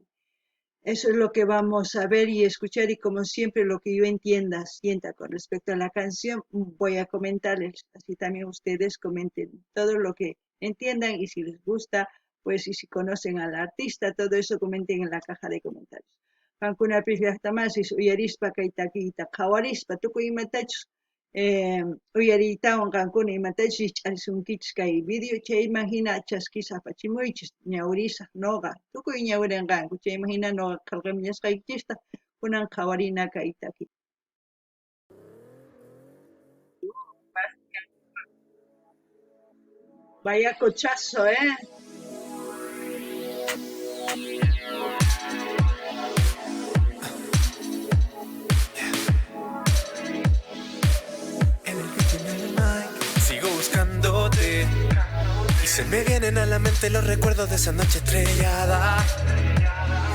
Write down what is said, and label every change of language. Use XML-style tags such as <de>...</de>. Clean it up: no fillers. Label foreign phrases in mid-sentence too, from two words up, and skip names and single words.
<es>Eso es lo que vamos a ver y escuchar y como siempre lo que yo sienta con respecto a la canción, voy a comentarles, así también ustedes comenten todo lo que entiendan y si les gusta, pues y si conocen al artista, todo eso comenten en la caja de comentarios.</es> <qu>Kankuna pislaqtamasis uyarispa kaytakiyta qhawarispa tukuy imatachus uyaritawan qankuna imatachus riqch'arisunkichis kay video chayman hina chaskisqa apachimuychis ñawirisaq noqa tukuy ñawirinqanku chayman hina noqa qillqamuñasqaykichista kunan qhawarina kay takiy.</qu> <es>Vaya cochazo, Sigo buscándote y se me vienen a la mente los recuerdos de esa noche estrellada.</es>